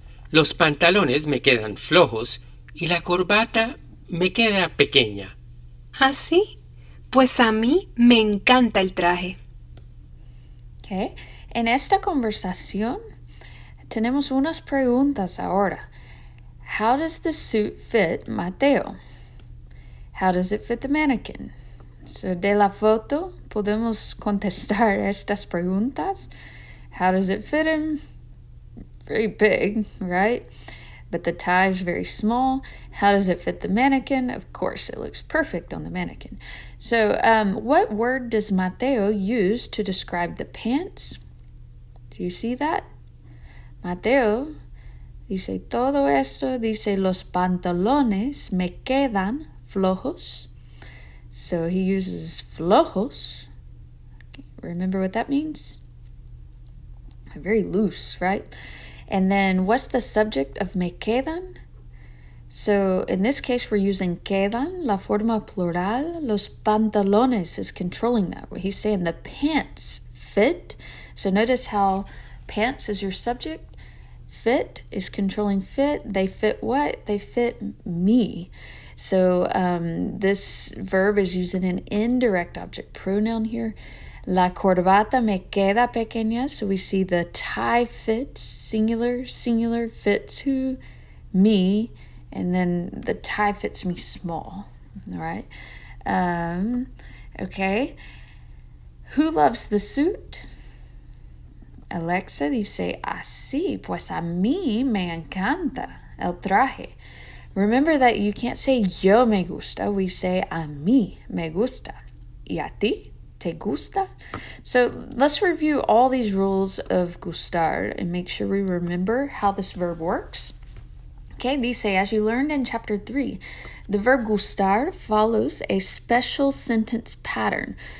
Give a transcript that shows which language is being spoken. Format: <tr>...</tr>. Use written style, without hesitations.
<es>Los pantalones me quedan flojos y la corbata me queda pequeña. ¿Ah, sí? Pues a mí me encanta el traje.</es> <en>Okay?</en> <es>En esta conversación tenemos unas preguntas ahora.</es> <en>How does the suit fit Mateo? How does it fit the mannequin?</en> <es>So de la foto podemos contestar estas preguntas.</es> <en>How does it fit him? Very big, right? But the tie is very small. How does it fit the mannequin? Of course, it looks perfect on the mannequin. So what word does Mateo use to describe the pants? Do you see that?</en> <es>Mateo dice todo esto, dice los pantalones me quedan flojos.</es> <en>So he uses flojos. Okay, remember what that means? Very loose, right? And then what's the subject of me quedan? So in this case, we're using quedan,</en> <es>la forma plural.</es> <en>Los pantalones is controlling that. He's saying the pants fit. So notice how pants is your subject. Fit is controlling fit. They fit what? They fit me. So this verb is using an indirect object pronoun here.</en> <es>La corbata me queda pequeña.</es> <en>So we see the tie fits, singular, fits who? Me. And then the tie fits me small. All right. Okay. Who loves the suit?</en> <es>Alexa dice así, pues a mí me encanta el traje.</es> <en>Remember that you can't say yo me gusta, we say a mí me gusta.</en> <es>¿Y a ti? ¿Te gusta?</es> <en>So let's review all these rules of gustar and make sure we remember how this verb works. Okay, dice, as you learned in chapter 3, the verb gustar follows a special sentence pattern.</en>